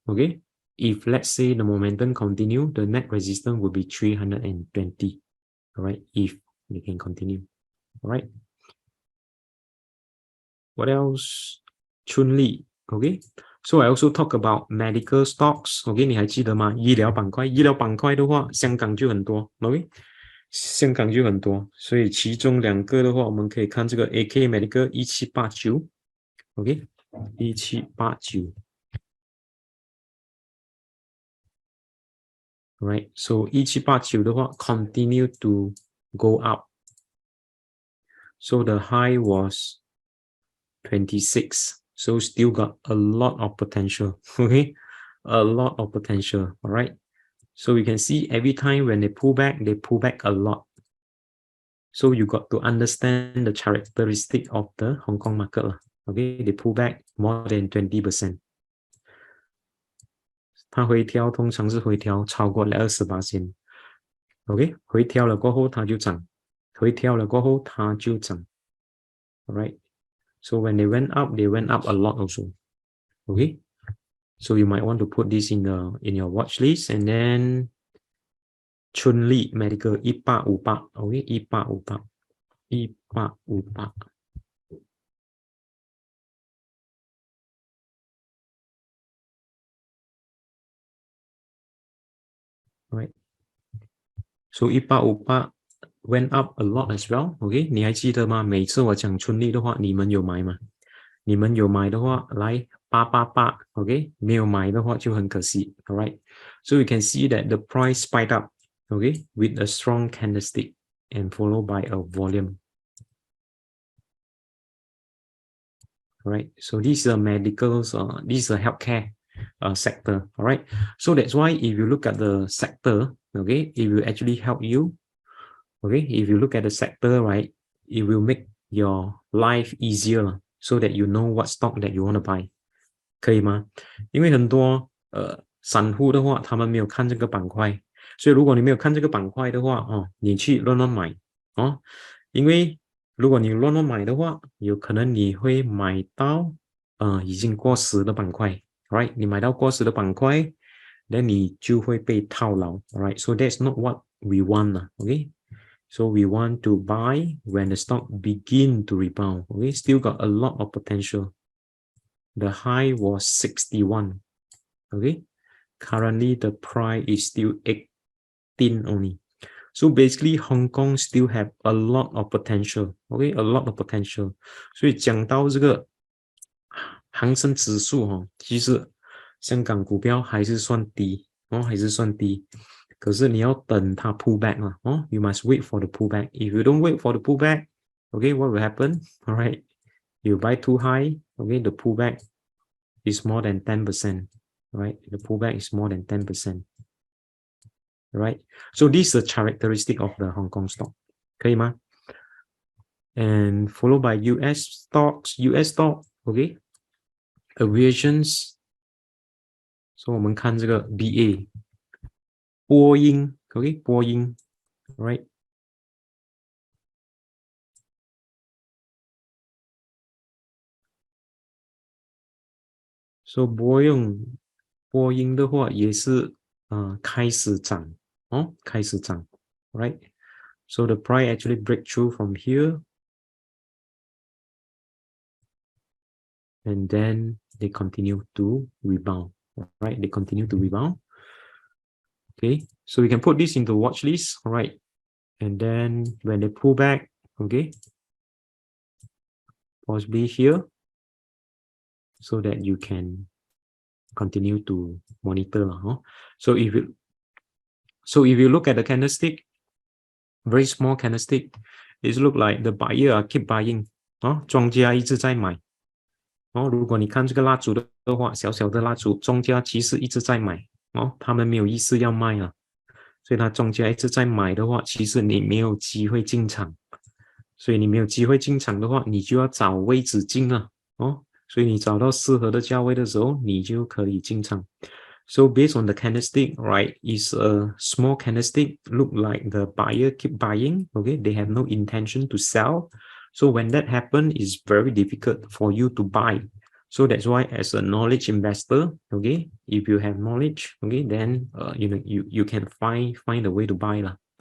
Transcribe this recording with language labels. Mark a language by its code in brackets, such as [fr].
[en] Okay, if let's say the momentum continue, the net resistance will be 320. All right, if they can continue. All right, what else? Chunli. Okay, so I also talk about medical stocks. [zh] OK， 你还记得吗？医疗板块的话，香港就很多。OK， 香港就很多，所以其中两个的话，我们可以看这个 AK Medical 1789。 [en] OK， 1789。 Right, so 1789 [zh] 的话 [en] continue to go up. So the high was 26. So still got a lot of potential. Okay, a lot of potential. All right. So you can see every time when they pull back a lot. So you got to understand the characteristic of the Hong Kong market. Okay, they pull back more than 20%. [zh] 它回调通常是回调超过了28%。OK， 回调了过后它就涨，回调了过后它就涨。 [en] Alright, so when they went up a lot also. Okay, so you might want to put this in your watch list. And then Chunli Medical 1858. Okay, 1858. Right, so 1858 went up a lot as well. [zh] OK， 你还记得吗？每次我讲春丽的话，你们有买吗？你们有买的话，来888 ，OK， 没有买的话就很可惜。 [en] All right, so you can see that the price spiked up, OK, with a strong candlestick and followed by a volume. right? So this is a medicals, this is a healthcare sector, all right? So that's why if you look at the sector, okay, it will actually help you, okay? If you look at the sector, right, it will make your life easier so that you know what stock that you want to buy. [zh] 可以吗？因为很多散户的话，他们没有看这个板块，所以如果你没有看这个板块的话，哦，你去乱乱买哦，因为如果你乱乱买的话，有可能你会买到已经过时的板块 ，right？你买到过时的板块，那你就会被套牢 ，right？ [en] So that's not what we want, okay? So we want to buy when the stock begin to rebound. Okay, still got a lot of potential. The high was 61. Okay, currently the price is still 18 only. So basically, Hong Kong still have a lot of potential. Okay, a lot of potential. [zh] 所以讲到这个恒生指数哈，其实香港股票还是算低哦，还是算低。可是你要等它 [en] pull back [zh] 嘛，哦 ， [en] you must wait for the pullback. If you don't wait for the pullback, okay, what will happen? All right, you buy too high, okay, the pullback is more than 10%, right? The pullback is more than 10%, right? So this is a characteristic of the Hong Kong stock, [zh] 可以吗？ [en] And followed by US stocks, US stock, okay, aviations. [zh] So 我们看这个 BA， 波音 ，okay， 波音 ，right？ So 波音的话也是开始涨哦，开始涨 ，right？ [en] So the price actually break through from here, and then they continue to rebound, right? They continue to rebound. Okay, so we can put this into watch list, right? And then when they pull back, okay, possibly here, so that you can continue to monitor, huh? So if you look at the candlestick, very small candlestick, it look like the buyer keep buying, [zh] 庄家一直在买。如果你看这个蜡烛的话，小小的蜡烛，庄家其实一直在买他们没有意思要卖了，所以他庄家一直在买的话，其实你没有机会进场，所以你没有机会进场的话，你就要找位置进了所以你找到适合的价位的时候，你就可以进场。 [en] So based on the candlestick, right, is a small candlestick, look like the buyer keep buying, okay, they have no intention to sell. So when that happens, it's very difficult for you to buy. So that's why as a knowledge investor, okay, if you have knowledge, okay, then you can find a way to buy lah.